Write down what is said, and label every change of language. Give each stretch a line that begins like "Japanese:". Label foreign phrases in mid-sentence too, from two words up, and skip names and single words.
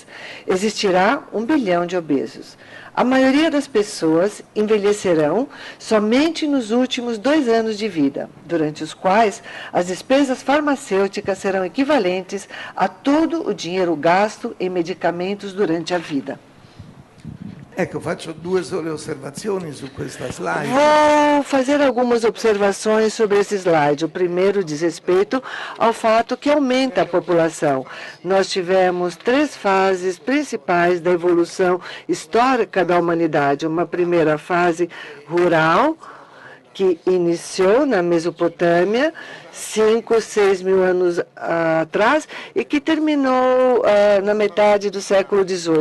Portuguese: Existirá 1 bilhão de obesos. A maioria das pessoas envelhecerão somente nos últimos 2 anos de vida, durante os quais as despesas farmacêuticas serão equivalentes a todo o dinheiro gasto em medicamentos durante a vida.
Italian: Ecco, faccio 2 sole osservazioni su questa slide.
Portuguese: Vou fazer algumas observações sobre esse slide. O primeiro diz respeito ao fato que aumenta a população. Nós tivemos 3 fases principais da evolução histórica da humanidade. Uma primeira fase rural, que iniciou na Mesopotâmia, 5, 6 mil anos atrás, e que terminou na metade do século XVIII.